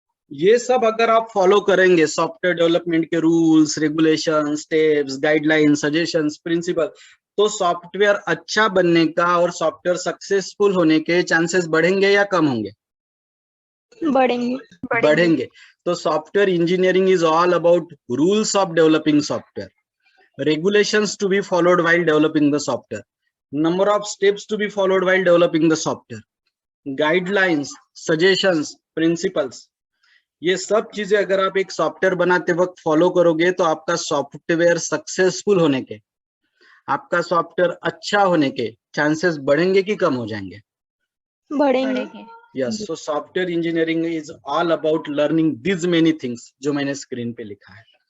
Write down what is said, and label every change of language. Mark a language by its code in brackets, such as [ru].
[hi] ये सब अगर आप फॉलो करेंगे, सॉफ्टवेयर डेवलपमेंट के rules, regulation, steps, guideline, suggestions, principal, तो सॉफ्टवेयर अच्छा बनने का और सॉफ्टवेयर सक्सेसफुल होने के चांसेस बढ़ेंगे या कम होंगे? बढ़ेंगे। [en] तो software engineering is all about rules of developing software, regulations to be followed while developing the software, number of steps to be followed while developing the software, guidelines, suggestions, principles। [hi] ये सब चीजें अगर आप एक सॉफ्टवेयर बनाते वक्त follow करोगे तो आपका सॉफ्टवेयर सक्सेसफुल होने के, आपका सॉफ्टवेयर अच्छा होने के चांसेस बढ़ेंगे कि कम हो जाएंगे? बढ़ेंगे। [en] yes, so software engineering is all about learning this many things [hi] जो मैंने स्क्रीन पे लिखा है।